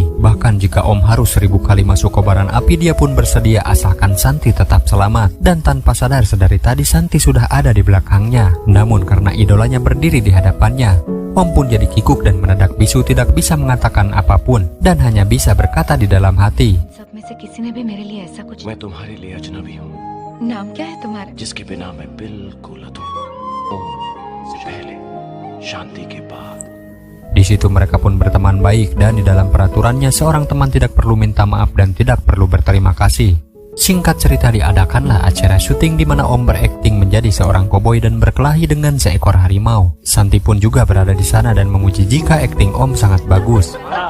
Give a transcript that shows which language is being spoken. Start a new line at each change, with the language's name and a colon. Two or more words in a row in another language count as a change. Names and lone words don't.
Indonesian: Bahkan jika Om harus 1000 kali masuk kobaran api, dia pun bersedia asalkan Santi tetap selamat. Dan tanpa sadar sedari tadi Santi sudah ada di belakangnya. Namun karena idolanya berdiri di hadapannya, Om pun jadi kikuk dan mendadak bisu, tidak bisa mengatakan apapun dan hanya bisa berkata di dalam hati,
Hindi: मैं तुम्हारे लिए अजनबी हूँ। नाम क्या है तुम्हारा? जिसके बिना मैं बिल्कुल अधूरा। ओम से पहले, शांति के बाद।
Indonesian: Di situ mereka pun berteman baik dan di dalam peraturannya seorang teman tidak perlu minta maaf dan tidak perlu berterima kasih. Singkat cerita, diadakanlah acara syuting di mana Om berakting menjadi seorang koboi dan berkelahi dengan seekor harimau. Santi pun juga berada di sana dan memuji jika akting Om sangat bagus.